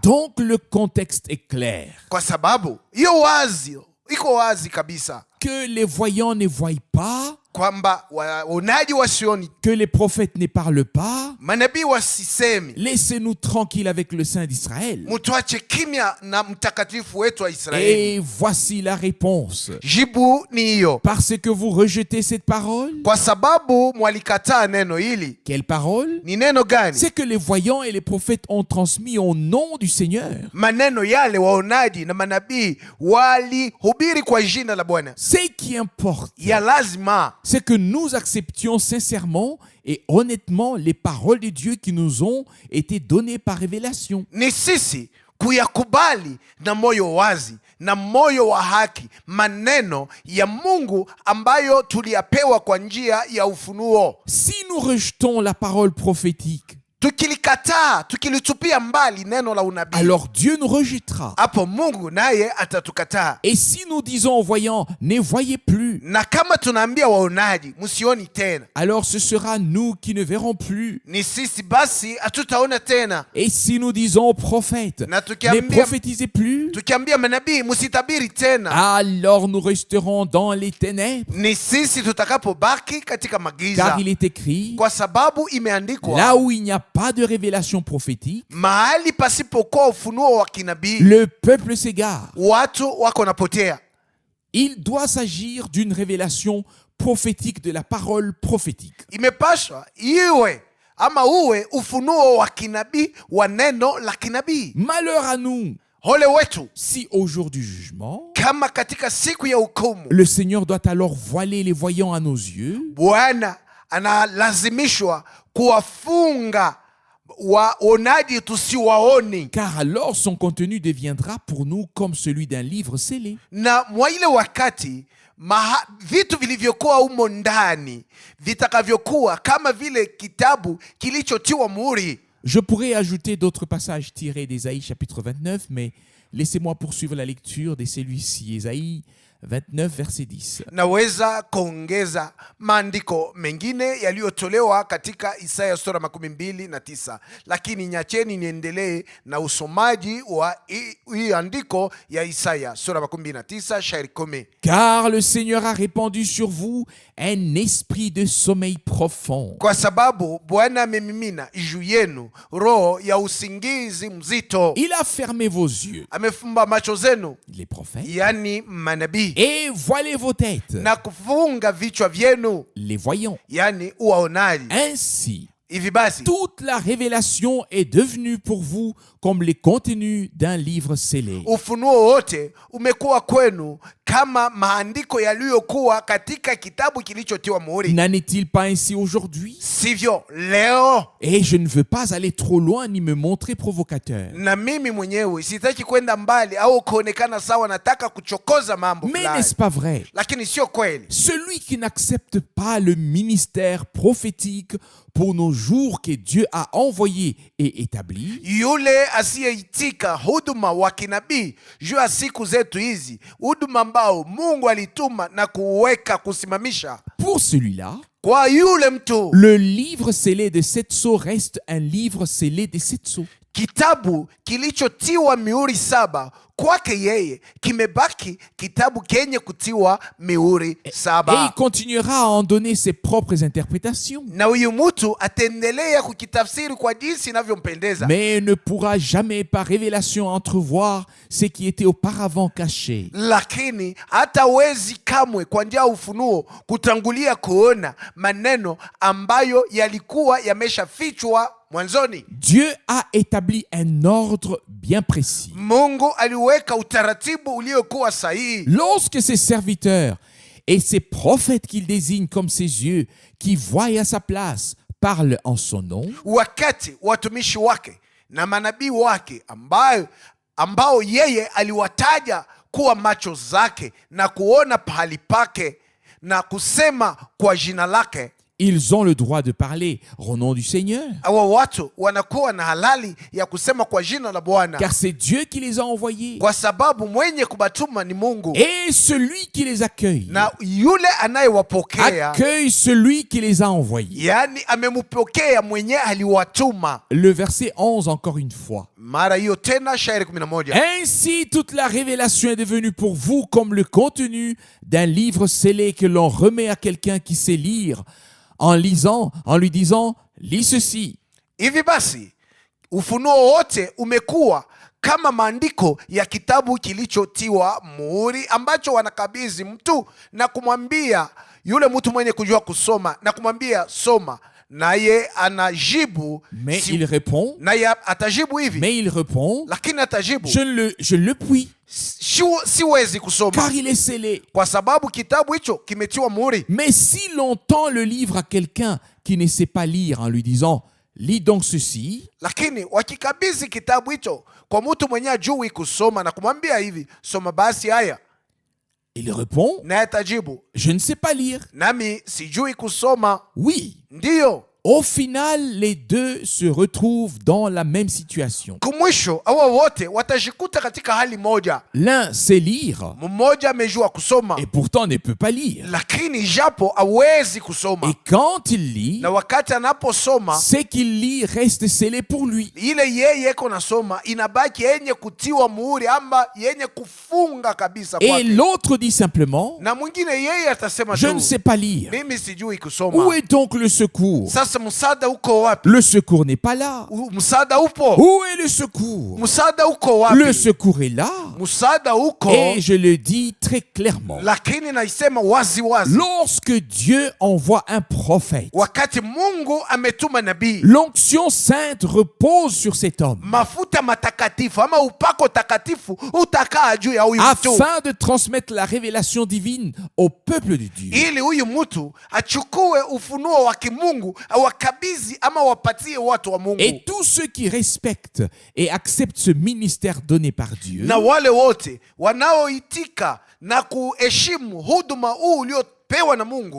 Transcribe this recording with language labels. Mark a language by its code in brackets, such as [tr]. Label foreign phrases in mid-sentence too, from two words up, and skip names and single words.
[fr] Donc le contexte est clair. [sw] Kwa sababu hiyo wazi iko wazi kabisa [fr] Que les voyants ne voient pas [sw] kwamba waonaji wasioni, [fr] que les prophètes ne parlent pas. [sw] manabii wasisemi. [fr] Laissez-nous tranquilles avec le Saint d'Israël. [sw] Mutuache kimya na mtakatifu wetu wa Israeli. [fr] Et voici la réponse. [sw] Jibu ni hiyo. [fr] Parce que vous rejetez cette parole. [sw] Kwa sababu mwalikataa neno hili. [fr] Quelle parole? [sw] Ni neno gani? [fr] C'est que les voyants et les prophètes ont transmis au nom du Seigneur. [sw] Maneno yale waonaji na manabii walihubiri kwa jina la Bwana. [fr] Ce qui importe, [sw] Ya lazima, [fr] c'est que nous acceptions sincèrement et honnêtement les paroles de Dieu qui nous ont été données par révélation. [sw] ni sisi kuyakubali na moyo wazi na moyo wa haki maneno ya Mungu ambayo tuliyapewa kwa njia ya ufunuo. [fr] Si nous rejetons la parole prophétique, [sw] Tukilikataa, tukilitupia mbali neno la unabii, [fr] alors Dieu nous rejettera. [sw] hapo Mungu naye atatukataa. [fr] Et si nous disons aux voyants, ne voyez plus, [sw] Na kama tunaambia waonaji msioni tena, [fr] alors ce sera nous qui ne verrons plus. [sw] ni sisi basi hatutaona tena. [fr] Et si nous disons aux prophètes, [sw] Na [fr] ne prophétisez plus, [sw] tukiambia manabii msitabiri tena, [fr] alors nous resterons dans les ténèbres. [sw] ni sisi tutakapobaki katika magiza. [fr] Car il est écrit, [sw] Kwa sababu imeandikwa, [fr] là où il n'y a pas de révélation prophétique, [sw] mahali pasipokuwa ufunuo wa kinabii, [fr] le peuple s'égare. [sw] watu wako napotea. [fr] Il doit s'agir d'une révélation prophétique de la parole prophétique. [sw] Imepashwa iwe ama uwe ufunuo wa kinabii wa neno la kinabii. [fr] Malheur à nous [sw] Ole wetu [fr] si au jour du jugement, [sw] kama katika siku ya hukumu [fr] le Seigneur doit alors voiler les voyants à nos yeux, [sw] Bwana analazimishwa kuwafunga waonaji tusiwaoni, [fr] car alors son contenu deviendra pour nous comme celui d'un livre scellé. [sw] na mwa ile wakati vitu vilivyokuwa humo ndani vitakavyokuwa kama vile kitabu kilichotiwa muhuri. [fr] Je pourrais ajouter d'autres passages tirés d'Ésaïe chapitre 29, mais laissez-moi poursuivre la lecture de celui-ci, Ésaïe 29, verset 10. [sw] Naweza kuongeza maandiko mengine yaliyotolewa katika Isaya sura 29, lakini nyacheni niendelee na usomaji wa hii andiko ya Isaya sura 29 shairi 10. [fr] Car le Seigneur a répandu sur vous un esprit de sommeil profond. [sw] Kwa sababu Bwana amemimina juu yenu roho ya usingizi mzito. [fr] Il a fermé vos yeux, [sw] Amefumba macho zenu, [fr] les prophètes, [sw] yani manabii, [fr] et voilé vos têtes, [sw] na kufunga vichwa vyenu, [fr] les voyants. [sw] yani uwaonaji. [fr] Ainsi, [sw] Hivi basi [fr] toute la révélation est devenue pour vous comme les contenus d'un livre scellé. [sw] ufunuo wote umekuwa kwenu kama maandiko yaliyokuwa katika kitabu kilichotiwa muhuri. [fr] N'en est-il pas ainsi aujourd'hui? [sw] Sivyo leo? [fr] Et je ne veux pas aller trop loin ni me montrer provocateur. [sw] Na mimi mwenyewe sitaki kwenda mbali au kuonekana sawa nataka kuchokoza mambo [fr] Mais [sw] fulani, [fr] n'est-ce pas vrai? [sw] lakini sio kweli. [fr] Celui qui n'accepte pas le ministère prophétique pour nos jours que Dieu a envoyé et établi, [sw] Yule asiyeitika huduma wa kinabii juu ya siku zetu hizi, huduma ambao Mungu alituma na kuweka kusimamisha, [fr] pour celui-là, [sw] kwa yule mtu [fr] le livre scellé de sept sceaux reste un livre scellé de sept sceaux. [sw] kitabu kilichotiwa mihuri 7 kwake yeye kimebaki kitabu kenye kutiwa mihuri [fr] Et il [sw] 7, [fr] continuera à en donner ses propres interprétations, [sw] na huyu mtu ataendelea kukitafsiri kwa jinsi inavyompendeza, [fr] mais ne pourra jamais par révélation entrevoir ce qui était auparavant caché. [sw] lakini hatawezi kamwe kwa njia ya ufunuo kutangulia kuona maneno ambayo yalikuwa yameshafichwa mwanzoni. [fr] Dieu a établi un ordre bien précis. [sw] Mungu aliweka utaratibu uliokuwa sahihi. [fr] Lorsque ses serviteurs et ses prophètes qu'il désigne comme ses yeux, qui voient à sa place, parlent en son nom, [sw] Wakati watumishi wake na manabii wake ambao yeye aliwataja kuwa macho zake na kuona pahali pake na kusema kwa jina lake, [fr] Ils ont le droit de parler au nom du Seigneur. [sw] Hawa watu wanakuwa na halali ya kusema kwa jina la Bwana, [fr] Car c'est Dieu qui les a envoyés. [sw] kwa sababu mwenye kubatuma ni Mungu, [fr] Et celui qui les accueille, [sw] na yule anayewapokea, [fr] accueille celui qui les a envoyés. [sw] yani amempokea mwenye aliwatuma. [fr] Le verset 11 encore une fois. [sw] Mara hiyo tena, shairi 11. [fr] Ainsi, toute la révélation est devenue pour vous comme le contenu d'un livre scellé que l'on remet à quelqu'un qui sait lire en lisant, en lui disant, lis ceci. [sw] Hivi basi ufunuo wote umekuwa kama maandiko ya kitabu kilichotiwa muhuri, ambacho wanakabidhi mtu na kumwambia yule mtu mwenye kujua kusoma na kumwambia soma, naye anajibu. [fr] Mais il répond, [sw] naye atajibu hivi, [fr] mais il répond, [sw] lakini atajibu [fr] je ne le puis, [sw] siwezi kusoma, [fr] car il est scellé. [sw] kwa sababu kitabu hicho kimetiwa muhuri. [fr] Mais si l'on tend le livre à quelqu'un qui ne sait pas lire en lui disant, lis donc ceci, [sw] Lakini wakikabidhi kitabu hicho kwa mtu mwenye ajui kusoma na kumwambia hivi, soma basi haya, [fr] il répond, [sw] naye atajibu, [fr] je ne sais pas lire. [sw] nami sijui kusoma. [fr] Oui, [sw] Ndiyo, [fr] au final, les deux se retrouvent dans la même situation. [sw] kumwisho hawa wote watajikuta katika hali moja. [fr] L'un sait lire [sw] Mmoja amejua kusoma, [fr] et pourtant ne peut pas lire. [sw] lakini japo hawezi kusoma, [fr] Et quand il lit, [sw] na wakati anaposoma [fr] ce qu'il lit reste scellé pour lui. [sw] ile yeye iko nasoma inabaki yenye kutiwa muhuri, amba yenye kufunga kabisa [fr] Et [sw] kwake. [fr] l'autre dit simplement, [sw] Na mwingine yeye atasema [fr] je ne [sw] tu, [fr] sais pas lire. [sw] mimi sijui [fr] Où [sw] kusoma. [fr] est donc le secours? [sw] Sasa msaada uko wapi? [fr] Le secours n'est pas là. [sw] Msaada upo? [fr] Où est le secours? [sw] Msaada uko [fr] Le [sw] wapi? [fr] secours est là. [sw] Msaada uko, [fr] Et je le dis très clairement. [sw] lakini naisema wazi wazi, [fr] Lorsque Dieu envoie un prophète, [sw] wakati Mungu ametuma nabii, [fr] l'onction sainte repose sur cet homme [sw] mafuta matakatifu ama upako takatifu utakaa juu ya huyu mtu, [fr] afin de transmettre la révélation divine au peuple de Dieu. [sw] ili huyu mtu achukue ufunuo wa kimungu, awakabidhi ama wapatie watu wa Mungu. [fr] Et tous ceux qui respectent et acceptent ce ministère donné par Dieu [sw] Na wale wote wanaoitika na kuheshimu huduma huu uliopewa na Mungu,